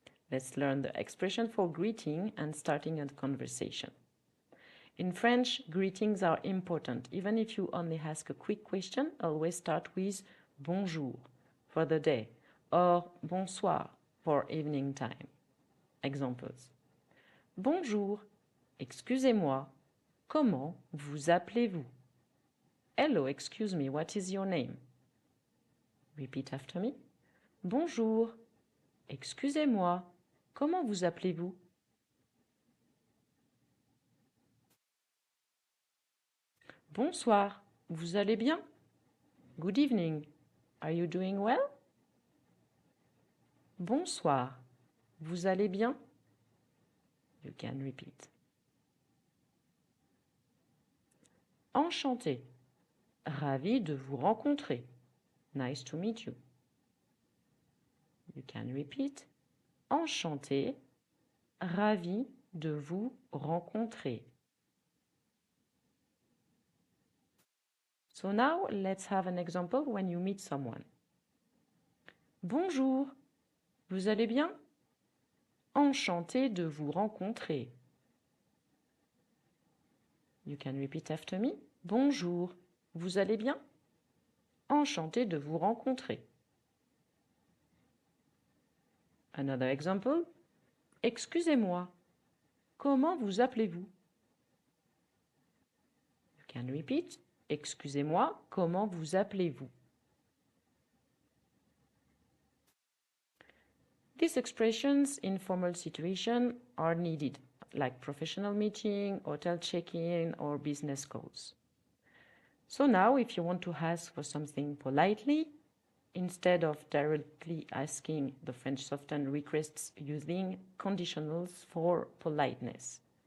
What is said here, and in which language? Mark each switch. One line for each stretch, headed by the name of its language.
English: Let's learn the expression for greeting and starting a conversation. In French, greetings are important. Even if you only ask a quick question, always start with bonjour for the day or bonsoir for evening time. Examples.
French: Bonjour, excusez-moi, comment vous appelez-vous?
English: Hello, excuse me, what is your name? Repeat after me.
French: Bonjour, excusez-moi, comment vous appelez-vous? Bonsoir, vous allez bien?
English: Good evening, are you doing well?
French: Bonsoir, vous allez bien?
English: You can repeat.
French: Enchanté, ravi de vous rencontrer.
English: Nice to meet you. You can repeat.
French: Enchanté, ravi de vous rencontrer.
English: So now let's have an example when you meet someone.
French: Bonjour, vous allez bien? Enchanté de vous rencontrer.
English: You can repeat after me.
French: Bonjour, vous allez bien? Enchanté de vous rencontrer.
English: Another example.
French: Excusez-moi, comment vous appelez-vous?
English: You can repeat.
French: Excusez-moi, comment vous appelez-vous?
English: These expressions in formal situation are needed, like professional meeting, hotel check-in, or business calls. So now, if you want to ask for something politely, instead of directly asking, the French often requests using conditionals for politeness.